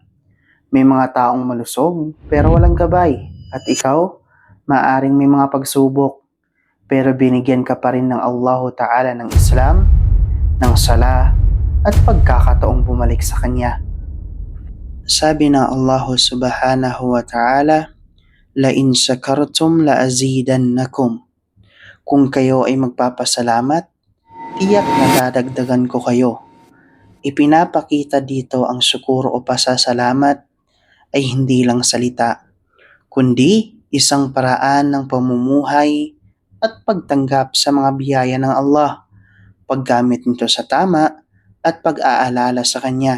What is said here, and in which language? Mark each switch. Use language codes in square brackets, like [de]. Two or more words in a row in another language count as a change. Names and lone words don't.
[tl] May mga taong malusog pero walang gabay. At ikaw, maaring may mga pagsubok pero binigyan ka pa rin ng [ar] الله تعالى [tl] ng Islam, ng sala, at pagkakataong bumalik sa Kanya. Sabi ng [ar] الله سبحانه وتعالى, "لئن شكرتم لأزيدنكم." [tl] Kung kayo ay magpapasalamat, tiyak na dadagdagan ko kayo. Ipinapakita dito ang syukur o pasasalamat ay hindi lang salita, kundi isang paraan ng pamumuhay at pagtanggap sa mga biyaya ng Allah, paggamit nito sa tama at pag-aalala sa Kanya.